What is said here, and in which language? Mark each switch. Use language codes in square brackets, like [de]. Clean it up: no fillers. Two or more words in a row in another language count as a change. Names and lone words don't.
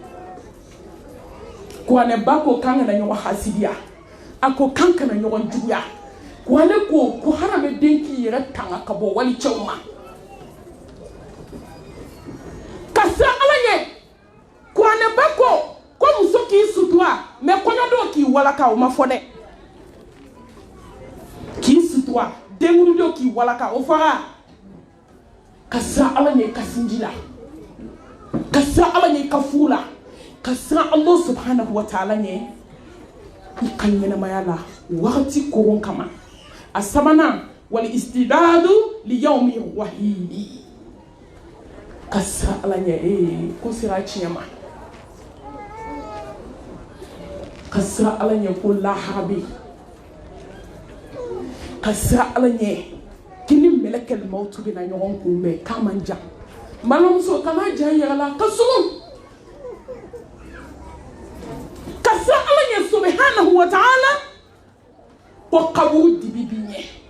[bm] kuranɛ ba ko k'an kana ɲɔgɔn hasidiya a ko k'an kana ɲɔgɔn juguya kuranɛ ko hadamaden k'i yɛrɛ tanga ka bɔ walicɛw ma ka siran Ala ɲɛ kuranɛ ba ko muso k'i sutura mais kɔɲɔdon k'i walaka o ma fɔ dɛ k'i sutura denkudidenw k'i walaka o fɔra ka siran Ala ɲɛ i ka sinji la ka siran Ala ɲɛ i ka furu la ka siran [ar] الله سبحانه وتعالى [bm] ɲɛ i ka ɲɛnamaya la wagati koron kama a sabanan [ar] والاستعداد ليوم واحد [bm] ka siran Ala ɲɛ ko sera tiɲɛ ma ka siran Ala ɲɛ ko lahara bɛ yen ka siran Ala ɲɛ kini [ar] ملك الموت [bm] bɛna ɲɔgɔn kunbɛn k'a man jan balimamuso kana jan yɛrɛ la ka sugun ka siran Ala ɲɛ [ar] سبحانه وتعالى [bm] ko kaburu dibi b'i ɲɛ